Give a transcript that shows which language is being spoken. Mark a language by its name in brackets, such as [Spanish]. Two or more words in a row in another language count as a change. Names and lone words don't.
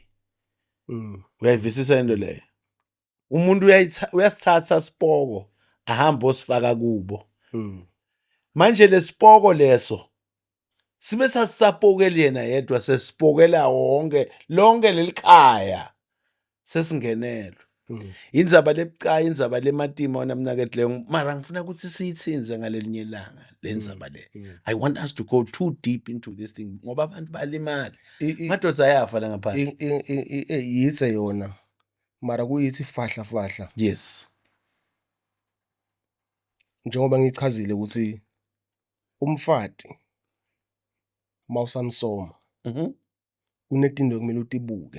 [Swati] Uyayivisisa into leyo. Umuntu uyasithatha sipoko ahamba osifaka kubo. Manje lesipoko leso sibe sasisapokela yena yedwa sesipokela wonke lonke lelikhaya sesingenelwe. Indzaba lebucayi indzaba lematima wona mnakethu mara ngifuna ukuthi siyithinze ngalelinye ilanga lenzaba le. [English] I want us to go too deep into this thing [Swati] ngoba abantu balimala. Madodza ayafa la ngaphandle. Yitse yona mara kuyithi fahla. Yes. Njengoba ngichazile ukuthi umfati mawusamsoma unetinto kumele utibuke.